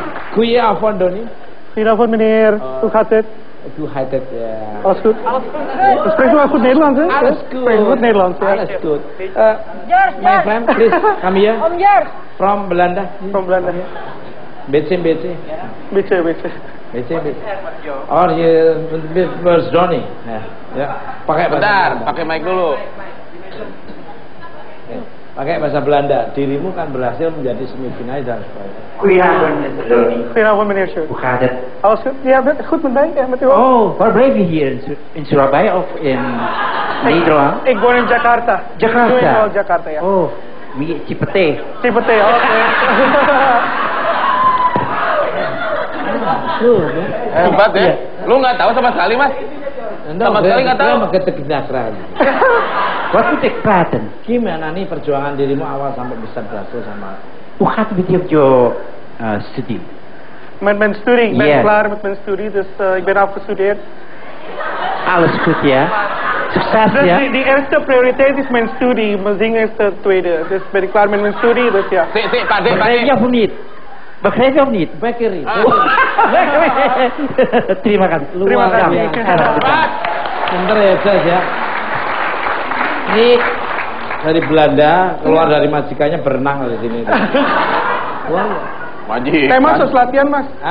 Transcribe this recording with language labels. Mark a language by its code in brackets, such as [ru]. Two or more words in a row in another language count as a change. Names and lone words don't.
[nl] Goedenavond, Donnie. Goedenavond meneer, hoe gaat het? Hoe gaat het? Ja. Alles goed? Spreekt u wel goed Nederlands, hè? Alles goed. Spreekt u goed Nederlands, ja? Alles goed. [en] My friend, please, come here. [id] Om Jars. [en] From Belanda. From Belanda. [nl] Beetje. Beetje. Oh, je was Donnie. [id] Ya. Pakai Bentar, pakai mic dulu. Pakai bahasa Belanda. Dirimu kan berhasil menjadi semifinalis dan sebagainya. [nl] Goedenavond, Mr. Donnie. Goedenavond meneer Sjoerd. Hoe gaat het? Alles goed? Ja, goed met mij? Ja, met u ook? Oh, waar blijf je hier? In Surabaya of in Nederland? Ik woon in Jakarta. Jakarta? Ik woon in Jakarta, ja. Oh, Cipete. Cipete, oke. [id] Hebat ya. Lu nggak tahu sama sekali, Mas? Sama sekali nggak tahu. [nl] Wat moet ik praten? [id] Gimana nih perjuangan dirimu awal sampai bisa berhasil sama? [nl] Hoe gaat het met je studie? Met mijn studie. Ik ben Ja. klaar met mijn studie, dus ik ben afgestudeerd. Alles goed, ja? Succes, Dus ja? die eerste prioriteit is mijn studie. Mijn zingen is de tweede. Dus ben ik klaar met mijn studie, dus ja. [id] Pak De. [nl] Begrijp je of niet? Begrijp je of niet? Bekeri. [id] Terima kasih. Terima kasih. Bentar ya, Jas ya. Ini dari Belanda, keluar dari majikannya berenang di sini. Maji. Saya mas harus latihan mas. Hah?